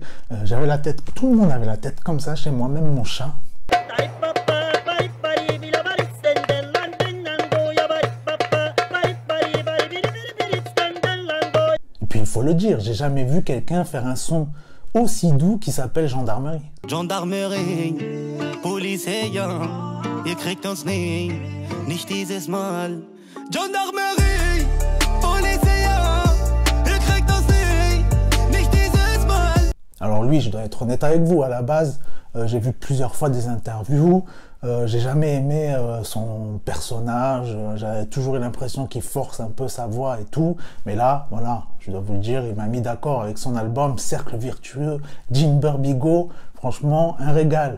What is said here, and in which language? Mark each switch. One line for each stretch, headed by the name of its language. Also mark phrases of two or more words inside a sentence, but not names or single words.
French: J'avais la tête, tout le monde avait la tête comme ça chez moi, même mon chat. Il faut le dire, j'ai jamais vu quelqu'un faire un son aussi doux qui s'appelle Gendarmerie. Gendarmerie,
German: Polizei, ihr kriegt uns nie, nicht dieses Mal. Gendarmerie, Polizei, ihr kriegt uns nie, nicht dieses Mal.
French: Alors lui, je dois être honnête avec vous, à la base, j'ai vu plusieurs fois des interviews. J'ai jamais aimé son personnage, j'avais toujours eu l'impression qu'il force un peu sa voix et tout, mais là, voilà, je dois vous le dire, il m'a mis d'accord avec son album Cercle Virtueux, Jim Burbigo, franchement, un régal.